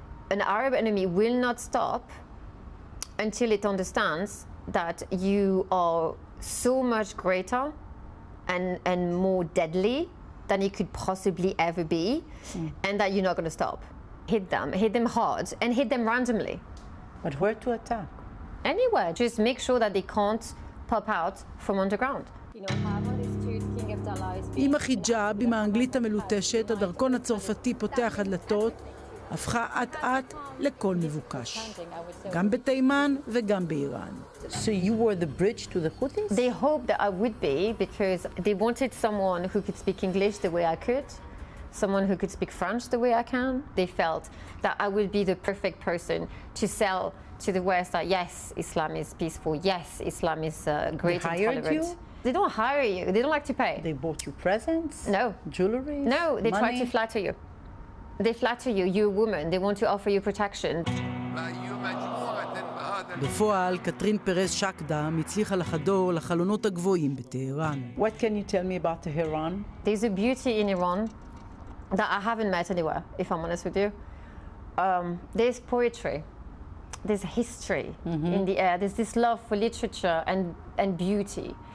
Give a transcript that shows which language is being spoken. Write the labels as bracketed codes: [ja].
[en] An Arab enemy will not stop until it understands that you are so much greater and more deadly than it could possibly ever be, and that you're not going to stop. Hit them hard, and hit them randomly. But where to attack? Anywhere. Just make sure that they can't pop out from underground. [he] עם החיג'אב, עם האנגלית המלוטשת, הדרכון הצרפתי פותח הדלתות, הפכה אט-אט לכל מבוקש. גם בתימן וגם באיראן. [en] So you were the bridge to the Houthis? They hoped that I would be because they wanted someone who could speak English the way I could. someone who could speak French the way I can. They felt that I would be the perfect person to sell to the West that yes, Islam is peaceful, yes, Islam is great and tolerant. They hired you? They don't hire you, they don't like to pay. They bought you presents? No. Jewelry? No, they try money? to flatter you. They flatter you, you're a woman, they want to offer you protection. [he] בפועל, קתרין פרס שקדאם הצליחה לחדור לחלונות הגבוהים בטהרן. [en] What can you tell me about Tehran? There's a beauty in Iran that I haven't met anywhere, if I'm honest with you. There's poetry, there's history in the air, there's this love for literature and beauty.